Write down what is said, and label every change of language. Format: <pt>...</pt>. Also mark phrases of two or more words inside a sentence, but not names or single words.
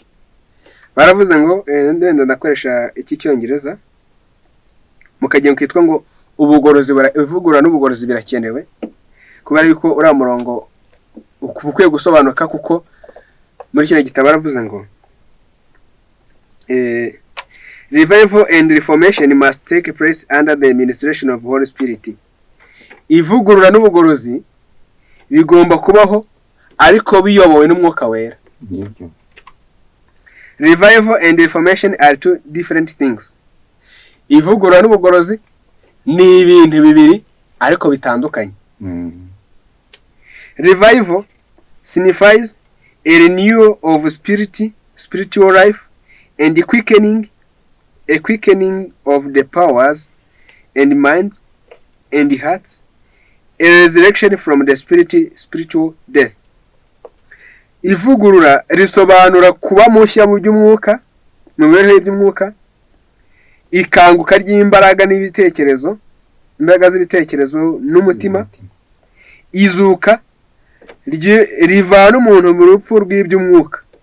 <rw>Baravuze ngo ndenda ndakoresha iki cyongereza mukagira kwitwa ngo ubugorozi, ivugurura n'ubugorozi birakenewe, kubera yuko uriya murongo ukwiye gusobanuka, kuko muri kino gitabo baravuze ngo</rw> <en>revival and reformation must take place under the administration of Holy Spirit.</en> <rw>Ivugurura n'ubugorozi bigomba kubaho ariko biyobowe n'Umwuka Wera.</rw> <en>Revival and reformation are two different things.</en> <rw>Ivugurura n'ubugorozi ni ibintu bibiri ariko bitandukanye.</rw> <en>Revival signifies a renewal of spiritual life and a quickening of the powers and minds and hearts, a resurrection from the spiritual death.</en> <rw>Ivugurura risobanura kuba mushya mu by'umwuka, mu bihe by'umwuka, ikanguka ry'imbaraga n'ibitekerezo, imbaraga z'ibitekerezo n'umutima, izuka rivana umuntu mu rupfu rw'iby'umwuka.</rw>